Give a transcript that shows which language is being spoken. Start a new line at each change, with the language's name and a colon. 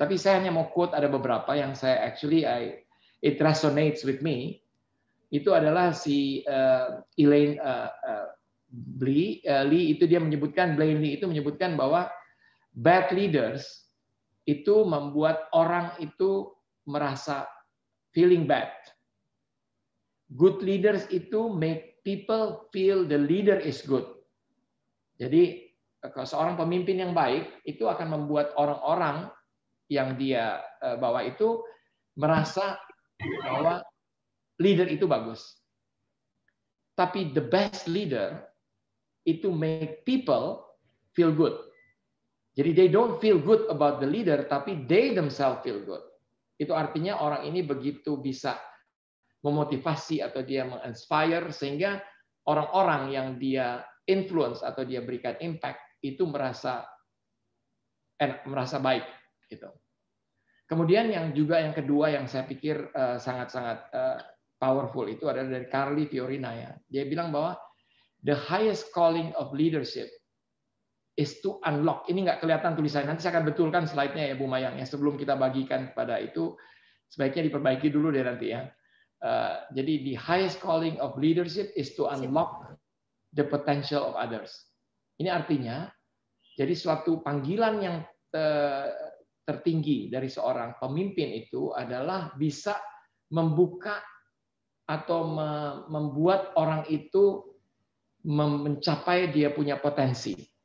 Indonesian: Tapi saya hanya mau quote ada beberapa yang saya
English: it resonates with me.
Indonesian: Itu adalah si Elaine Lee itu dia menyebutkan, Blaine Lee itu menyebutkan bahwa
English: bad leaders
Indonesian: itu membuat orang itu merasa
English: feeling bad. Good leaders
Indonesian: itu
English: make people feel the leader is good.
Indonesian: Jadi seorang pemimpin yang baik itu akan membuat orang-orang yang dia bawa itu merasa bahwa leader itu bagus. Tapi
English: the best leader
Indonesian: itu
English: make people feel good.
Indonesian: Jadi
English: they don't feel good about the leader,
Indonesian: tapi
English: they themselves feel good.
Indonesian: Itu artinya orang ini begitu bisa memotivasi atau dia menginspire sehingga orang-orang yang dia influence atau dia berikan impact itu merasa enak, merasa baik gitu. Kemudian yang kedua yang saya pikir sangat-sangat powerful itu adalah dari Carly Fiorina ya. Dia bilang bahwa
English: the highest calling of leadership is to unlock.
Indonesian: Ini nggak kelihatan tulisannya. Nanti saya akan betulkan slide-nya ya Bu Mayang. Ya, sebelum kita bagikan kepada itu, sebaiknya diperbaiki dulu deh nanti ya. Jadi
English: the highest calling of leadership is to unlock the potential of others.
Indonesian: Ini artinya, jadi suatu panggilan yang tertinggi dari seorang pemimpin itu adalah bisa membuka atau membuat orang itu mencapai dia punya potensi.